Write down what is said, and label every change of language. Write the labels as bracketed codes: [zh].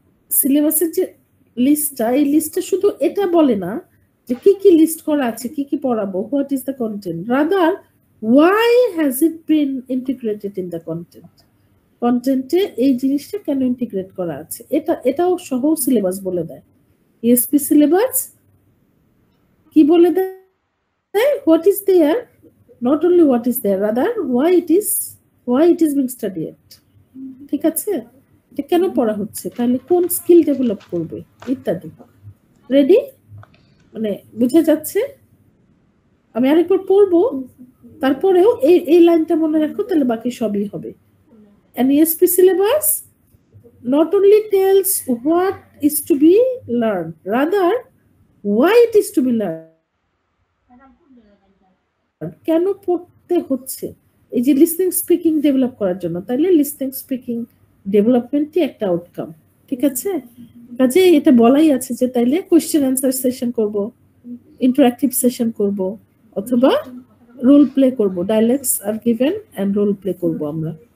[bn] সিলেবাসের যে লিস্টটা, এই লিস্টটা শুধু এটা বলে না যে কি কি লিস্ট করা আছে, কি কি পড়াবো, [en] what is the content, rather why has it been integrated in the কন্টেন্টে [bn] এই জিনিসটা কেন ইন্টিগ্রেট করা আছে, এটাও সহ সিলেবাস বলে দেয়। ইএসপি সিলেবাস কি বলে দেয়, [en] what is there, not only what is there, rather why it is being studied। [bn] ঠিক আছে, এটা কেন পড়া হচ্ছে, তাহলে কোন স্কিল ডেভেলপ করবে ইত্যাদি। রেডি? মানে বুঝা যাচ্ছে? আমি আরেকবার পড়বো, তারপরেও এই লাইনটা মনে রাখো, তাহলে বাকি সবই হবে। [en] An ESP syllabus not only tells what is to be learned, rather why it is to be learned, [bn] কেন পড়তে হচ্ছে, এই যে লিসনিং স্পিকিং ডেভেলপ করার জন্য, তাহলে লিসনিং স্পিকিং ডেভেলপমেন্টই একটা আউটকাম। ঠিক আছে, কাজে এটা বলাই আছে যে তাইলে কোয়েশ্চেন অ্যান্সার সেশন করব, ইন্টারঅ্যাক্টিভ সেশন করব, অথবা রোল প্লে করব, dialogues are given and role play করব আমরা।